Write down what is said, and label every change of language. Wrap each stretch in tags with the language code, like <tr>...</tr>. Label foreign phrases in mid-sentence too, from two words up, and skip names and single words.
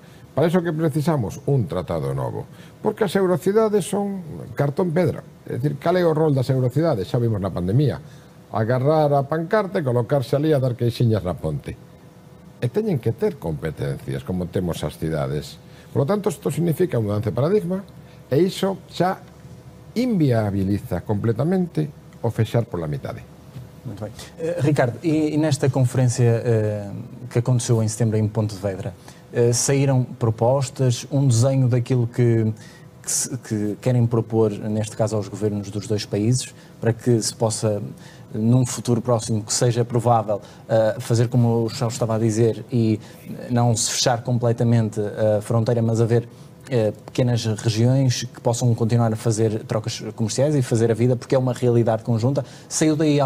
<gl>Para iso que precisamos un tratado novo, porque as eurocidades son cartón pedra. É dicir, cal é o rol das eurocidades? Xa vimos na pandemia. Agarrar a pancarta e colocarse ali a dar queixiñas na ponte. E teñen que ter competencias, como temos as cidades.</gl> <es>Por lo tanto,</es> <gl>isto significa un mudanza de paradigma, e iso xa inviabiliza completamente o fechar pola metade.</gl> <pt>Muito bem. Ricardo, e nesta conferência que aconteceu em setembro em Pontevedra, saíram propostas, um desenho daquilo que querem propor, neste caso aos governos dos dois países, para que se possa, num futuro próximo, que seja provável, fazer como o Charles estava a dizer e não se fechar completamente a fronteira, mas haver pequenas regiões que possam continuar a fazer trocas comerciais e fazer a vida, porque é uma realidade conjunta.</pt>